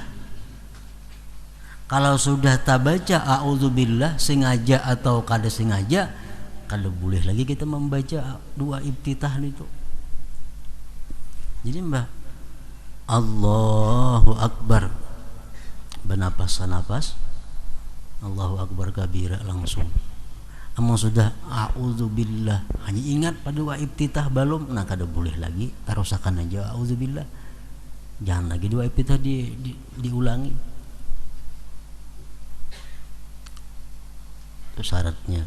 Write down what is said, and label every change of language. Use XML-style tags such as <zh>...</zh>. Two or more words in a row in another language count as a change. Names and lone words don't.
<bjn>Kalau sudah tak baca a'udzubillah sengaja atau kada sengaja, kada boleh lagi kita membaca dua iftitah itu.</bjn> <id>Jadi</id> <ar>الله أكبر</ar> <id>bernapas-napas,</id> <ar>الله أكبر كبيرا langsung.</ar> <bjn>Amun sudah a'udzubillah hanya ingat pada dua iftitah belum, nah kada boleh lagi tarusakan aja a'udzubillah, jangan lagi dua iftitah diulangi.</bjn> <id>Itu syaratnya.</id>